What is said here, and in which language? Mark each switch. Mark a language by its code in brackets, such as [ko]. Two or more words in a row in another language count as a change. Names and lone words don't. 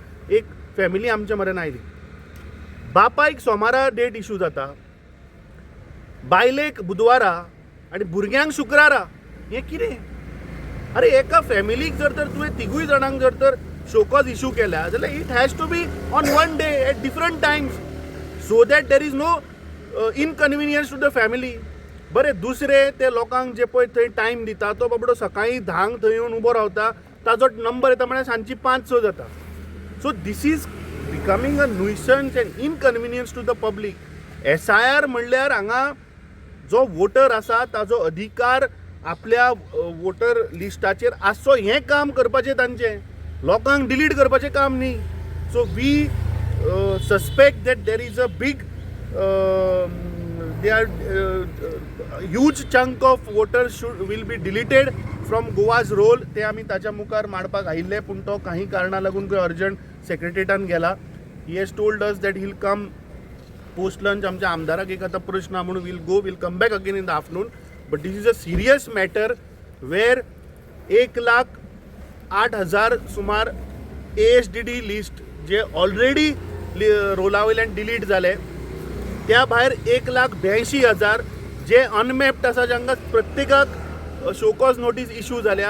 [kok] एक फॅमिली आमच्या मरेन आयली. बापायक सोमारा [en] date issue [kok] जाता, बायलेक बुधवारा आनी भुरग्यांक शुक्रारा. हें कितें? अरे एका फॅमिलीक जर तर तुवें तिगूय जाणांक जर तर [en] show cause issue [kok] केल्या जाल्यार [en] it has to be on one day at different times so that there is no inconvenience to the family. [kok] बरें, दुसरे ते लोकांक जे पळय थंय टायम दिता तो बाबडो सकाळीं 10 थंय येवन उबो रावता, ताजो नंबर येता म्हळ्यार सांजची 5-6 जाता. [en] so this is becoming a nuisance and inconvenience to the public. [kok] SIR म्हणल्यार हांगा जो वोटर आसा ताजो अधिकार आपल्या वोटर लिस्टाचेर आसचो हें काम करपाचें तांचें, लोकांक डिलीट करपाचें काम न्ही. [en] so we suspect that there is a big they are huge chunk of voters will be deleted from Goa's roll. [kok] ते आमी ताच्या मुखार मांडपाक आयिल्ले, पूण तो काही कारणां लागून खंय अर्जंट सेक्रेटरिएटान गेला. [en] he has told us that he'll come post lunch. [kok] आमच्या आमदाराक एक आतां प्रश्न आहा म्हणून [en] will come back again in the afternoon. but this is a serious matter where [kok] 1,08,000 सुमार ASDD लिस्ट जे ऑलरेडी रोला वयल्यान डिलीट जाले, त्या भायर 1,82,000 जे अनमॅप्ड आसा, जांकां प्रत्येकाक [en] show cause notice issue [kok] जाल्या.